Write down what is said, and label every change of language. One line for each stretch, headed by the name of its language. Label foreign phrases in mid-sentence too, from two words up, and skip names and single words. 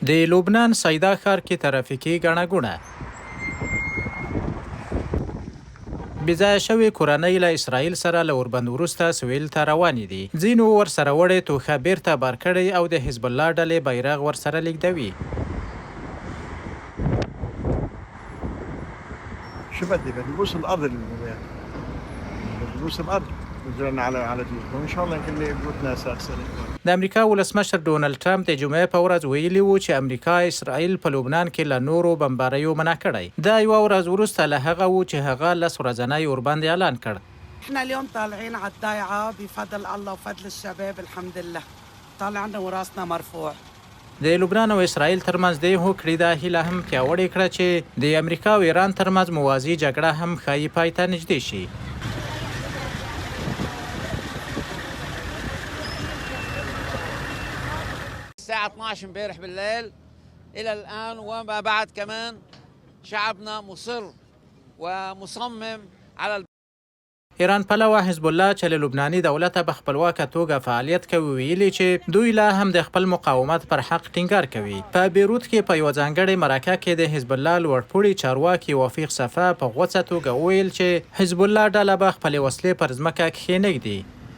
Pashto: د لبنان سیدا ښار کې ترافیکي ګڼه ګوڼه. بېځایه شوې کورنۍ له اسرائیل سره له اوربند وروسته سویل ته روانې دي. ځینو ورسره وړې توښه بیرته بار کړې او د حزب الله ډلې بیرغ ورسره لیږدوي.
Arabic: شو بدي نبوس الارض المبين نبوس الارض نزلنا على جيبهم ان شاء الله يمكن بيوتنا اساسا.
Pashto: د امریکا ولسمشر ډونالډ ټرمپ د جمعې په ورځ ویلي و چې امریکا اسرائیل په لبنان کې له نورو بمباریو منع کړی. دا یوه ورځ وروسته له هغه و چې هغه 10 ورځنی اوربند اعلان کړ.
Arabic: احنا اليوم طالعين على الضيعه بفضل الله وفضل الشباب الحمد لله طالعنا وراسنا مرفوع.
Pashto: د لبنان او اسرائیل ترمنځ د هوکړې دا هیله هم پیاوړې کړه چې د امریکا او ایران ترمنځ موازي جګړه هم ښایي پای ته نږدې شي.
Arabic: الساعة 12 امبارح بالليل إلى الآن وما بعد كمان شعبنا مصر ومصمم على
Pashto: ایران پلوه حزب الله چې له لبناني دولته په خپلواکه توګه فعالیت کوي ویلي چې دوی لا هم د خپل مقاومت پر حق ټینګار کوي. په بیروت کې په یوه ځانګړې مرکه کې د حزب الله لوړپوړي چارواکي وفیق صفا په غوڅه توګه وویل چې حزب الله ډله به خپلې وسلې پر ځمکه کښېنږدي.